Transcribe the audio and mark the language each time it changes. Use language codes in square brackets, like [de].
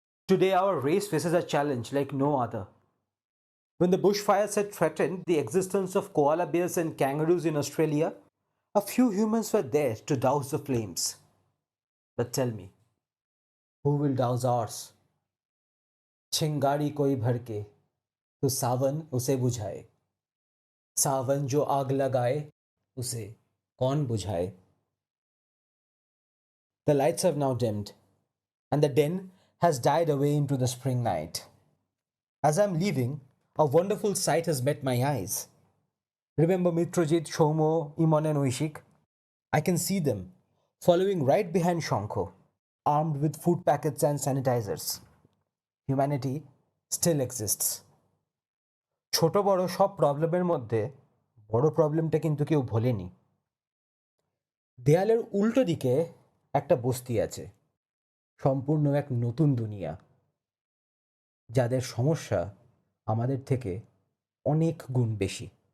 [en] Today, our race faces a challenge like no other. When the bushfires had threatened the existence of koala bears and kangaroos in Australia, a few humans were there to douse the flames. But tell me, who will douse ours? [hi] चिंगारी कोई भड़के तो सावन उसे बुझाए, सावन जो आग लगाए उसे कौन बुझाए? [en] The lights have now dimmed, and the din has died away into the spring night. As I'm leaving, a wonderful sight has met my eyes. Remember Mitrojit, Shomo, Imon and Oishik? I can see them following right behind Shankho, armed with food packets and sanitizers. Humanity still exists. [bn] ছোট বড় সব প্রবলেমের মধ্যে বড় প্রবলেমটা কিন্তু কেউ ভোলেনি। দেয়ালের উল্টো দিকে একটা বস্তি আছে, সম্পূর্ণ এক নতুন দুনিয়া, যাদের সমস্যা আমাদের থেকে অনেক গুণ বেশি।